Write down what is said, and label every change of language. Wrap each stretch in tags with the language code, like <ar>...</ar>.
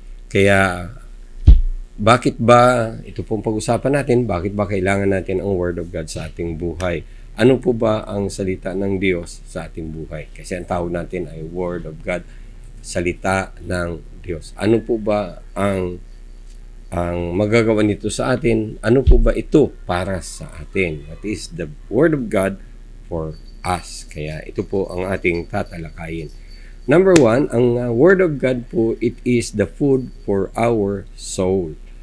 <tl>Kaya bakit ba, ito pong pag-usapan natin, bakit ba kailangan natin ang Word of God sa ating buhay? Ano po ba ang salita ng Diyos sa ating buhay? Kasi ang tawag natin ay Word of God, salita ng Diyos. Ano po ba ang magagawa nito sa atin? Ano po ba ito para sa atin?</tl> <en>That is the Word of God for us.</en> <tl>Kaya ito po ang ating tatalakayin. Number 1, ang Word of God po,</tl> <en>it is the food for our soul.</en>